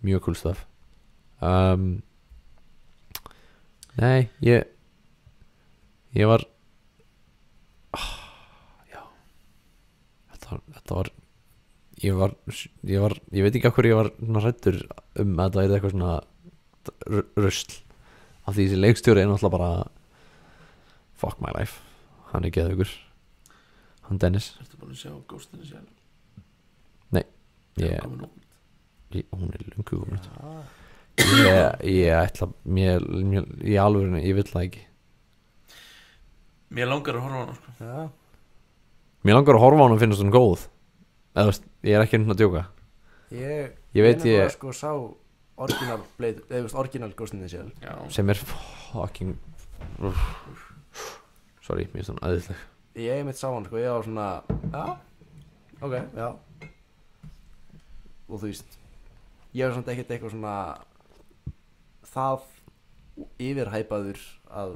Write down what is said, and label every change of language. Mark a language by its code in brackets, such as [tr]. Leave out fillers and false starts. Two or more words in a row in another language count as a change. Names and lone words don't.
[is] Nei, ég var já, þetta var ég veit ekki af hverju ég var hræddur að þetta er eitthvað svona rusl af því þessi leikstjóri er náttúrulega bara [en] fuck my life, [is] hann er geðveikur, hann Dennis. Ertu búin að sjá Ghost in the Shell? Nei, hún er löngu komin út. Ég ætla mér í alvörinu, ég vill það ekki. Mér langar að horfa á hana sko. Mér langar að horfa á hana og finnast hún góð. Eða veist, ég er ekki að djóka. Ég veit ég sko sá original Blade, eða veist original Ghost in the Shell. Já. Sem er [en] fucking sorry, [is] mér finnst hann æðisleg. Ég mitt sá hann sko, ég var svona ok, já. Og þú veist, ég var samt ekkert eitthvað svona það yfirhæpaður að